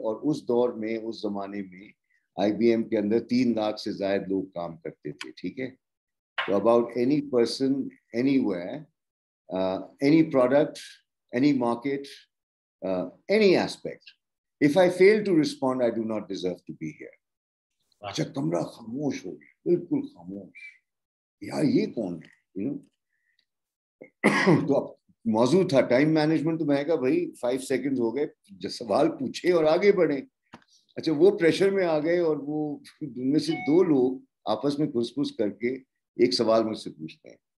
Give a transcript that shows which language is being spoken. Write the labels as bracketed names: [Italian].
[Urdu] اور اس دور میں اس زمانے میں آئی بی ایم کے اندر 3 لاکھ سے زائد لوگ کام کرتے تھے. ٹھیک ہے, تو [English] about any person anywhere, any product, any market, any aspect. If I fail to respond, I do not deserve to be here. [Urdu] اچھا کمرہ خاموش ہو گیا, بالکل خاموش, یار یہ کون ہے, تو اب موضوع تھا ٹائم مینجمنٹ, تو میں نے کہا بھائی 5 سیکنڈ ہو گئے, جو سوال پوچھے اور آگے بڑھیں. اچھا وہ پریشر میں آ گئے, اور وہ ان میں سے 2 لوگ آپس میں گھس گھس کر کے ایک سوال مجھ سے پوچھتے ہیں.